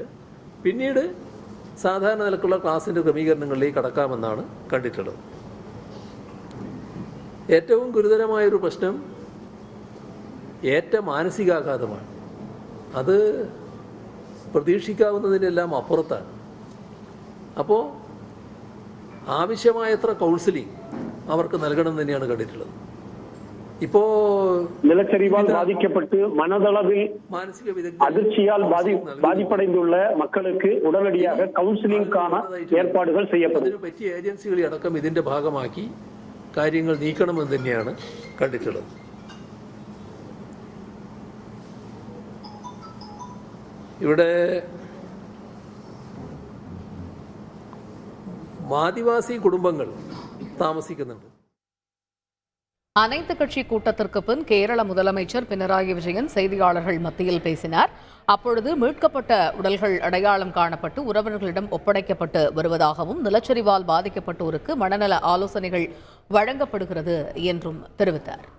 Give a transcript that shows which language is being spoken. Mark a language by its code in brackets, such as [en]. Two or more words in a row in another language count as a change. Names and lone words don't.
[ml] പിന്നീട് സാധാരണ നിലക്കുള്ള ക്ലാസിന്റെ ക്രമീകരണങ്ങളിലേക്ക് കടക്കാമെന്നാണ് കണ്ടിട്ടുള്ളത്. ഏറ്റവും ഗുരുതരമായൊരു പ്രശ്നം ഏറ്റ മാനസികാഘാതമാണ്. അത് പ്രതീക്ഷിക്കാവുന്നതിനെല്ലാം അപ്പുറത്താണ്. അപ്പോൾ ആവശ്യമായത്ര കൗൺസിലിംഗ് അവർക്ക് നൽകണം തന്നെയാണ് കണ്ടിട്ടുള്ളത്. [ta] இப்போ நிலச்சரிவால் பாதிக்கப்பட்டு மனதளவில் മാനസിക அதிர்ச்சியால் பாதிப்படைந்துள்ள மக்களுக்கு உடனடியாக கவுன்சிலிங்கான ஏற்பாடுகள் செய்யப்படும். [ml] അതിനു പറ്റിയ ഏജൻസികളെ അടക്കം ഇതിന്റെ ഭാഗമാക്കി കാര്യങ്ങൾ നീക്കണമെന്ന് തന്നെയാണ് കണ്ടിട്ടുള്ളത്. ഇവിടെ ആദിവാസി കുടുംബങ്ങൾ താമസിക്കുന്നുണ്ട്. [ta] அனைத்து கட்சி கூட்டத்திற்கு பின் கேரள முதலமைச்சர் பினராயி விஜயன் செய்தியாளர்கள் மத்தியில் பேசினார். அப்பொழுது மீட்கப்பட்ட உடல்கள் அடையாளம் காணப்பட்டு உறவினர்களிடம் ஒப்படைக்கப்பட்டு வருவதாகவும் நிலச்சரிவால் பாதிக்கப்பட்டோருக்கு மனநல ஆலோசனைகள் வழங்கப்படுகிறது என்றும் தெரிவித்தார்.